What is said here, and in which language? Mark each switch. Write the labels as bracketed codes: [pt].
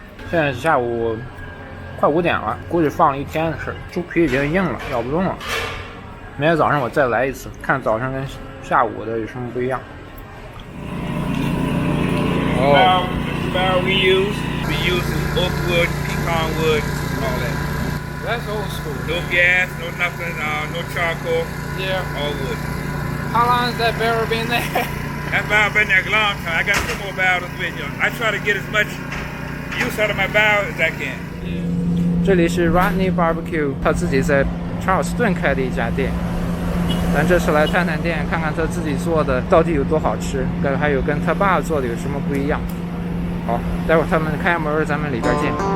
[zh] 现在下午快5点了，估计放了一天的事，猪皮已经硬了，咬不动了。明天早上我再来一次，看早上跟下午的有什么不一样。 [en] Barrel we use oak wood, pecan wood, all that. That's old school. No gas, no nothing, no charcoal. Yeah. All wood. How long has that barrel been there? That barrel been there a long time. I got 2 more barrels with you. I try to get as much use out of my barrel as I can. [zh] 这里是 Rodney Barbecue， 他自己在查尔斯顿开的一家店。咱这次来探探店，看看他自己做的到底有多好吃，还有跟他爸做的有什么不一样。好，待会儿他们开门，咱们里边见。